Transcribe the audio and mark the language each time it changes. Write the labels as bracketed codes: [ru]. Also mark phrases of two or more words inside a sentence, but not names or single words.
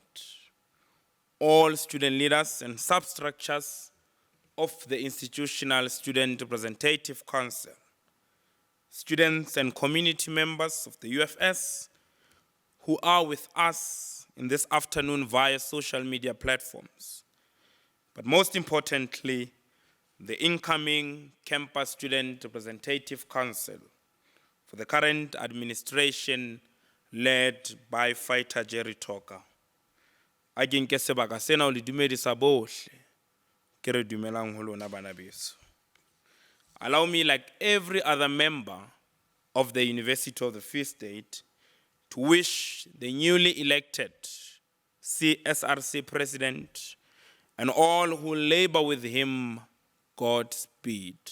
[en] All student leaders and substructures of the Institutional Student Representative Council, students and community members of the UFS who are with us in this afternoon via social media platforms, but most importantly, the incoming Campus Student Representative Council for the current administration led by fighter Jerry Toka. [st] A ke nke sebaka sena o le dumedisa bohle, ke re dumelang ho lona bana beso. [en] Allow me, like every other member of the University of the Free State, to wish the newly elected CSRC president and all who labor with him Godspeed.